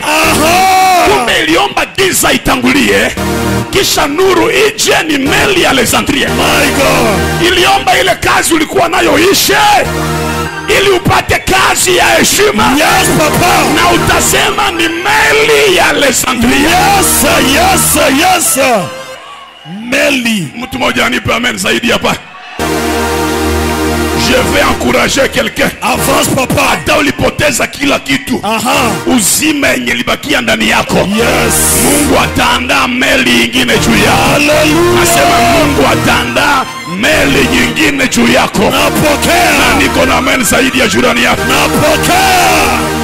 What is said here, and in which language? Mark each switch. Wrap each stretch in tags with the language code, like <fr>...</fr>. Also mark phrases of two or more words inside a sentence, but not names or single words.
<sw>Kumbe iliomba giza itangulie, kisha nuru ije, ni meli ya Alexandria.</sw> <en>My God.</en> <sw>Iliomba ile kazi ulikuwa nayo ishe, ili upate kazi ya heshima.</sw> <en>Yes papa.</en> <sw>Na utasema ni meli ya Alexandria.</sw> <en>Yes sir, yes sir, yes sir.</en> <sw>Meli. Mtu mmoja anipe amen zaidi hapa.</sw> <fr>Je vais encourager quelqu'un. Avance papa.</fr> <sw>Hata ulipoteza kila kitu, uzima yenye libakia ndani yako,</sw> <en>yes,</en> <sw>Mungu ataandaa meli nyingine juu yako. Hallelujah. Nasema Mungu ataandaa meli nyingine juu yako. Napokea. Na niko na amen zaidi ya jirani yako. Napokea.</sw>